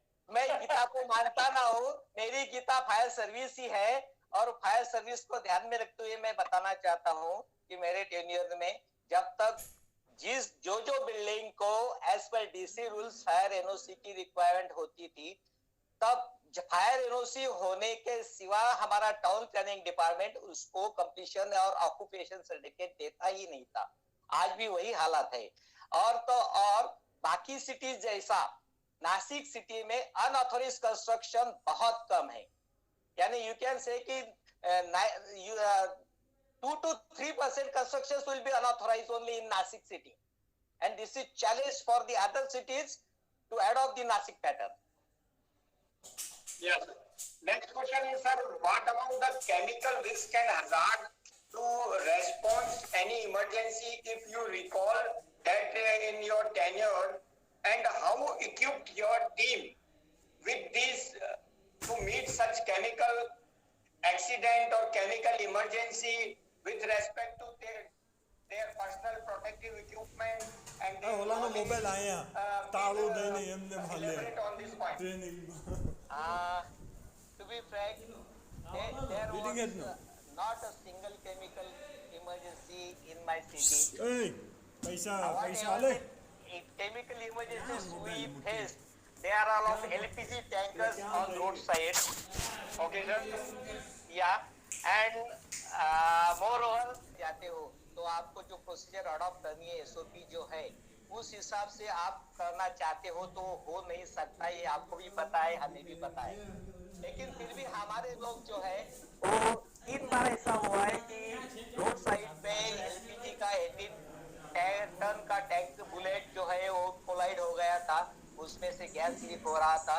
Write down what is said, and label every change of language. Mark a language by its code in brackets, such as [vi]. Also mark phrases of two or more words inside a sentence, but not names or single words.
[hi] मैं गीता को मानता ना हूँ, मेरी गीता [en] fire service [hi] ही है, और [en] fire service [hi] को ध्यान में रखते हुए मैं बताना चाहता हूँ कि मेरे टेन्योर में जब तक जो बिल्डिंग को [en] as per DC rules fire NOC [hi] की रिक्वायरमेंट होती थी, तब [en] fire NOC [hi] होने के सिवा हमारा [en] town planning department [hi] उसको कंप्लीशन और [en] occupation certificate [hi] देता ही नहीं था। आज भी वही हालत है। और बाकी सिटीज जैसा नासिक सिटी में [en] unauthorized construction [hi] बहुत कम है. [en] यानी you can say कि 2 to 3% constructions will be unauthorized only in Nasik city, and this is challenge for the other cities to adopt the Nasik pattern. Yes. Next question is, sir, what about the chemical risk and hazard to response any emergency, if you recall that in your tenure, and how equipped your team with these to meet such chemical accident or chemical emergency with respect to their personal protective equipment and their [gu] ઓલાનો મોબાઈલ આયા તાળું દઈને [en] please, [gu] એમને હાલે [en] elaborate on this point. [gu] ટ્રેનિંગમાં [en] To be frank, there Reading it was now. not a single chemical emergency in my city. [gu] એય પૈસા પૈસા [en] Whatever [gu] હાલે [en] the chemical emergencies we faced, there are a lot of LPG tankers on roadside. Okay, sir. Yeah, and moreover [hi] जाते हो तो आपको जो [en] procedure adopt [hi] करनी है, एसओपी जो है उस हिसाब से आप करना चाहते हो तो हो नहीं सकता. ये आपको भी पता है, हमें भी पता है, लेकिन फिर भी हमारे लोग जो है वो 3 बार ऐसा हुआ है कि [en] road side [hi] पे एलपीजी का 18 टन का [en] tank bullet [hi] जो है वो कोलाइड हो गया था, उसमें से [en] gas leak [hi] हो रहा था.